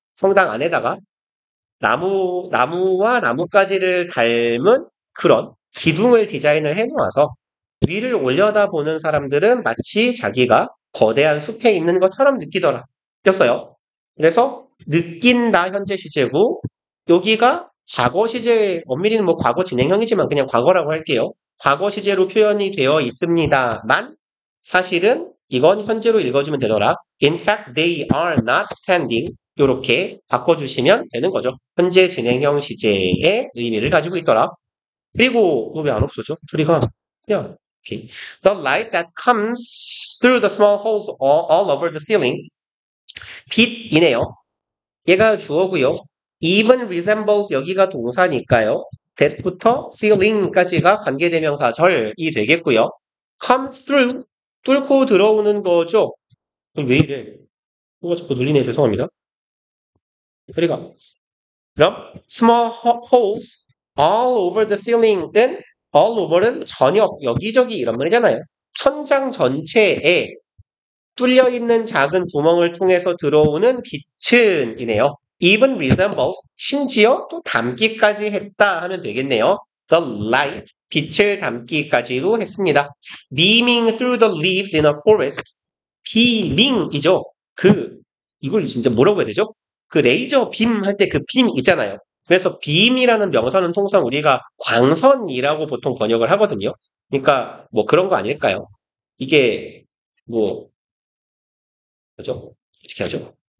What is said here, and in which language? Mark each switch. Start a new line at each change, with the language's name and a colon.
Korean: 성당 안에다가 나무와 나뭇가지를 닮은 그런 기둥을 디자인을 해놓아서 위를 올려다보는 사람들은 마치 자기가 거대한 숲에 있는 것처럼 느꼈어요. 그래서 느낀다 현재 시제고 여기가 과거 시제, 엄밀히는 뭐 과거 진행형이지만 그냥 과거라고 할게요. 과거 시제로 표현이 되어 있습니다만 사실은 이건 현재로 읽어주면 되더라.
English: In fact, they are not standing.
Korean: 이렇게 바꿔주시면 되는 거죠. 현재 진행형 시제의 의미를 가지고 있더라. 그리고 왜 안 없어져? 소리가 그냥 okay.
English: The light that comes through the small holes all over the ceiling.
Korean: 빛이네요. 얘가 주어고요.
English: even resembles
Korean: 여기가 동사니까요. that부터 ceiling까지가 관계대명사절이 되겠고요.
English: come through
Korean: 뚫고 들어오는 거죠. 왜 이래? 뭐가 자꾸 눌리네. 죄송합니다. 소리가 그럼
English: small holes all over the ceiling
Korean: 은 all over는 전역, 여기저기 이런 말이잖아요. 천장 전체에 뚫려 있는 작은 구멍을 통해서 들어오는 빛은이네요.
English: even resembles
Korean: 심지어 또 담기까지 했다 하면 되겠네요.
English: The light
Korean: 빛을 담기까지도 했습니다.
English: beaming through the leaves in a forest beaming이죠.
Korean: 이걸 진짜 뭐라고 해야 되죠? 그 레이저 빔 할 때 그 빔 있잖아요. 그래서 빔이라는 명사는 통상 우리가 광선이라고 보통 번역을 하거든요. 그러니까 뭐 그런 거 아닐까요? 이게 뭐 뭐죠? 어떻게 하죠?